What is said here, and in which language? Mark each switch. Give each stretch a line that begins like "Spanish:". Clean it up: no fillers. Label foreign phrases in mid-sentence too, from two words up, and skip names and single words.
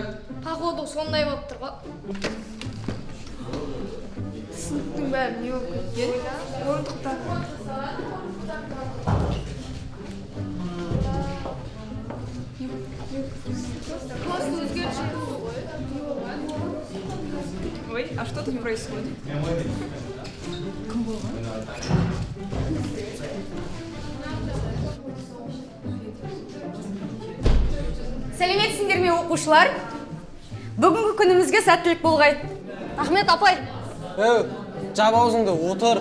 Kazakh: Походу сондай болып тұр ғой. Сыныптың бәрі не болып кеткен? Орындықта. Класс өзгерші ғой. Ой,
Russian: а что тут происходит?
Kazakh: Сәлеметсіңдер ме оқушылар? Бүгінгі күнімізге сәттілік болғай. Рахмет, апай. Жап аузыңды, отыр.